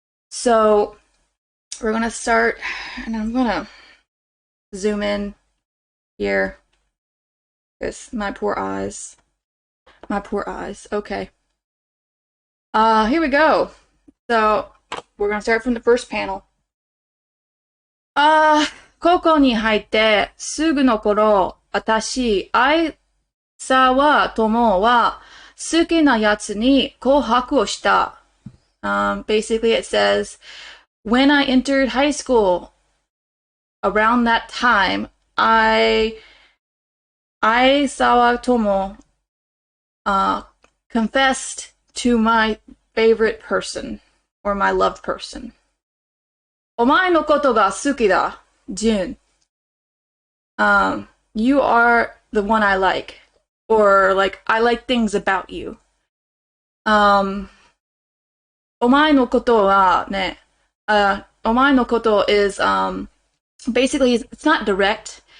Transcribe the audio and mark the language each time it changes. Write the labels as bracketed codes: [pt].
[en] So we're gonna start, and I'm gonna zoom in here. Because my poor eyes. My poor eyes. Okay. Here we go. So we're gonna start from the first panel. [ja] 高校に入ってすぐの頃、私、相沢友は好きなやつに告白をした。 [en] Basically it says, when I entered high school, around that time, Aizawa Tomo confessed to my favorite person, or my loved person. [ja] お前のことが好きだ, Jun. [en] You are the one I like. Or, like, I like things about you. [ja] お前のことはね, お前のこと [en] is, basically, it's not direct.